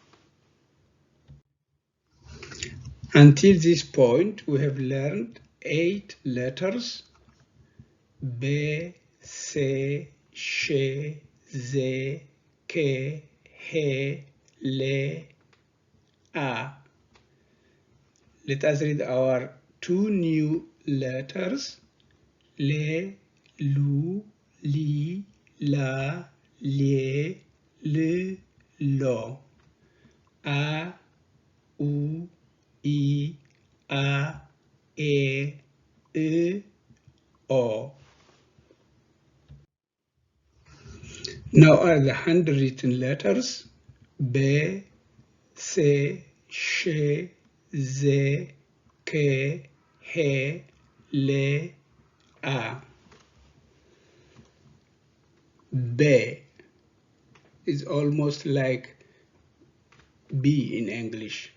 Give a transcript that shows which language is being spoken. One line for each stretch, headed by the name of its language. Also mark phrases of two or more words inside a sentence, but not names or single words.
English: Until this point, we have learned 8 letters: be, se, she, ze, ke, he, le, a. Let us read our 2 new letters: le, lu, li, la, lie, le, lo. A, u, I, a, e, o. Now are the handwritten letters: be, se, she, ze, ke, he, le, a. Be is almost like B in English.